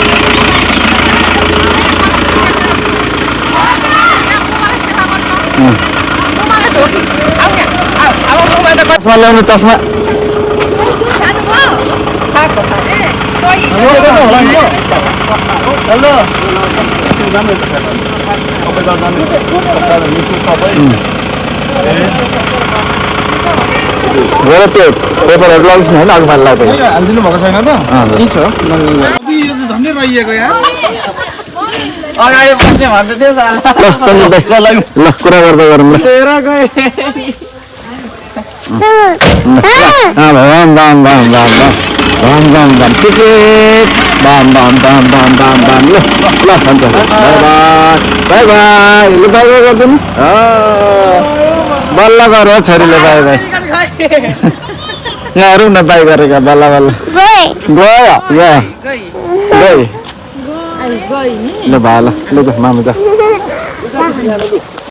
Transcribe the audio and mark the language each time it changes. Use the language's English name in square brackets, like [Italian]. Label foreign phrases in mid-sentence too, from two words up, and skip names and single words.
[Nepali] चस्मा ल्याउनु चस्मा गएर त्यो पेपरहरू लगिस् न होइन अघि माथि लाग्यो हालिदिनु भएको छैन त यही छ यो त झन्डै रहिएको यहाँ अगाडि बस्ने भन्दै थियो ल सञ्जीव दाइ ल कुरा गर्दै गरौँ ल भम भम भम भम भम भम भम टिकेट भम भम भम भम भम भम ल ल हुन्छ [English] bye bye bye bye [Nepali] ल [English] bye bye [Nepali] गरिदिनु बल्ल गऱ्यो छोरीले [English] bye bye [Nepali] यहाँ हेरौँ न बाई गरेका बल्ल बल्ल गयो गयो ल भा ल ल मामु जा